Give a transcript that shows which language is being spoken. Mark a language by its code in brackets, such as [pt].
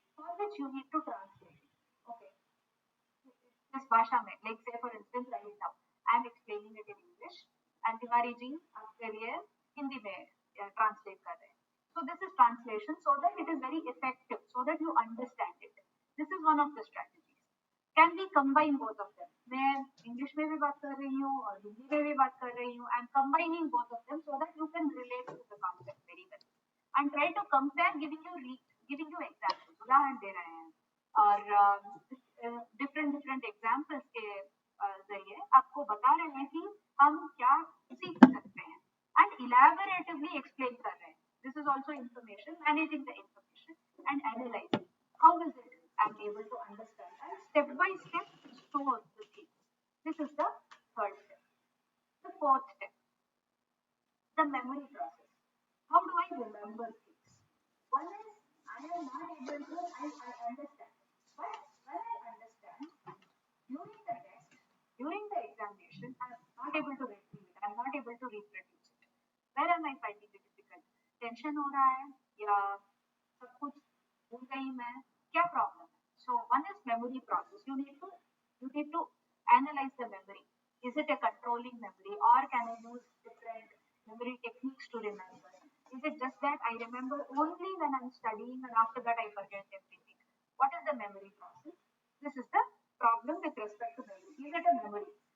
[en] For which you need to translate. Okay. [hi] This भाषा में, [en] like say for instance right now, I'm explaining it in English and Tiwari ji [hi] आपके लिए हिंदी में translate कर रहे हैं. [en] So this is translation so that it is very effective, so that you understand it. This is one of the strategies. Can we combine both of them? [hi] मैं English में भी बात कर रही हूँ और हिंदी में भी बात कर रही हूँ. [en] I'm combining both of them so that you can relate to the concept very well. And try to compare, giving you examples. [hi] उदाहरण दे रहे हैं और different examples के जरिए आपको बता रहे हैं कि हम क्या सीख सकते हैं [en] and elaboratively explain [hi] कर रहे हैं. [en] This is also information, managing the information and analyzing. How is it I'm able to understand and step by step store the things. This is the third step. The fourth step, the memory process. How do I remember things? One is I am not able to, I understand. But when I understand, during the test, during the examination, I am not able to retrieve it. I am not able to reproduce it. Where am I finding it difficult? [hi] Tension हो रहा है या सब कुछ भूल गई मैं? क्या problem है? [en] So one is memory process. You need to analyze the memory. Is it a controlling memory or can I use different memory techniques to remember? Is it just that I remember only when I'm studying and after that I forget everything? What is the memory process? This is the problem with respect to memory. Is it a memory?